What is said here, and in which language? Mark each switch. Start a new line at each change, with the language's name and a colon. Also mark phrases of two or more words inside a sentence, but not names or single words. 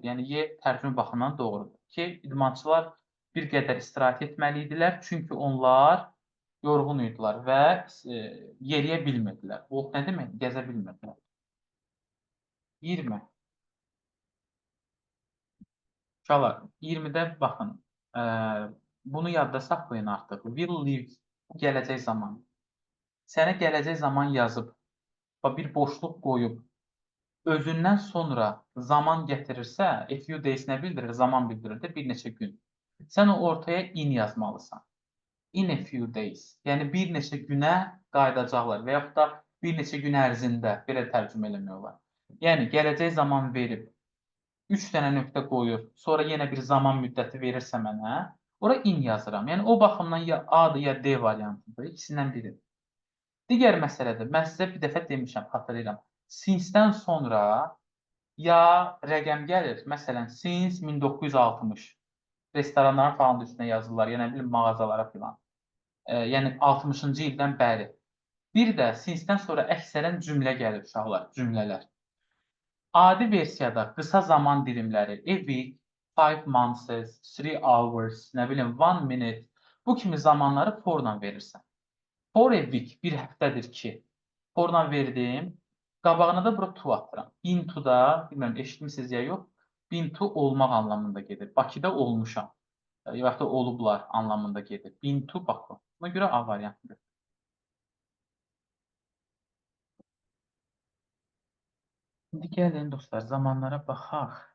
Azerbaijani: Yəni Y tərcümə baxımından doğrudur ki, idmançılar bir qədər istirahət etməli idilər, çünki onlar yorğun idilər və yeriyə bilmirdilər. Walk nə demək? Gəzə bilmirdilər. 20. Uşaqlar, 20-də baxın, bunu yadda saxlayın artıq.
English: Will live,
Azerbaijani: gələcək zaman. Sənə gələcək zaman yazıb, bir boşluq qoyub, özündən sonra zaman gətirirsə,
English: a few days
Azerbaijani: nə bildirir? Zaman bildirir də bir neçə gün. Sən o ortaya in yazmalısan.
English: In a few days.
Azerbaijani: Yəni bir neçə günə qayıdacaqlar və yaxud da bir neçə gün ərzində belə tərcümə eləmək olar. Yəni gələcək zaman verib 3 dənə nöqtə qoyur, sonra yenə bir zaman müddəti verirsə mənə, ora in yazıram. Yəni o baxımdan ya A-dır, ya D variantıdır. İkisindən biridir. Digər məsələdir. Mən sizə bir dəfə demişəm, xatırlayıram. Since-dən sonra ya rəqəm gəlir. Məsələn, since 1960. Restoranların falan üstünə yazırlar, ya nə bilim mağazalara filan. Yəni 60-cı ildən bəri. Bir də since-dən sonra əksərən cümlə gəlir uşaqlar, cümlələr. Adi versiyada qısa zaman dilimləri
English: a week, 5 months, 3 hours,
Azerbaijani: nə bilim 1 minute bu kimi zamanları for-la verirsən.
English: For a week
Azerbaijani: bir həftədir ki, for-la verdim. Qabağına da bura to atıram.
English: Been to
Azerbaijani: da, bilmirəm eşitmisiniz ya yox,
English: been to
Azerbaijani: olmaq anlamında gedir. Bakıda olmuşam. Ya da olublar anlamında gedir.
English: Been to Baku.
Azerbaijani: Buna görə A variantıdır. İndi gəlin dostlar, zamanlara baxaq.